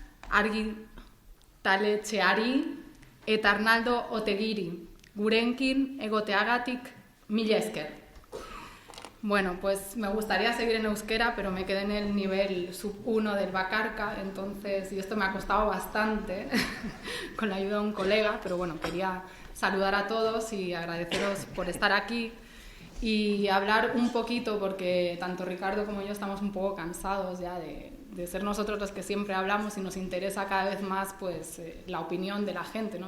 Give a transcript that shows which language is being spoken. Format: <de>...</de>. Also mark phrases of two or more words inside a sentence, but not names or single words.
<eu>argitaletxeari eta Arnaldo Otegiri, gurenkin egoteagatik mila esker.</eu> <es>Bueno, pues me gustaría seguir en euskera, pero me quedé en el nivel sub 1 del Bakarka, entonces, y esto me ha costado bastante, con la ayuda de un colega, pero bueno, quería saludar a todos y agradeceros por estar aquí y hablar un poquito, porque tanto Ricardo como yo estamos un poco cansados ya de ser nosotros los que siempre hablamos y nos interesa cada vez más pues la opinión de la gente, ¿no?</es>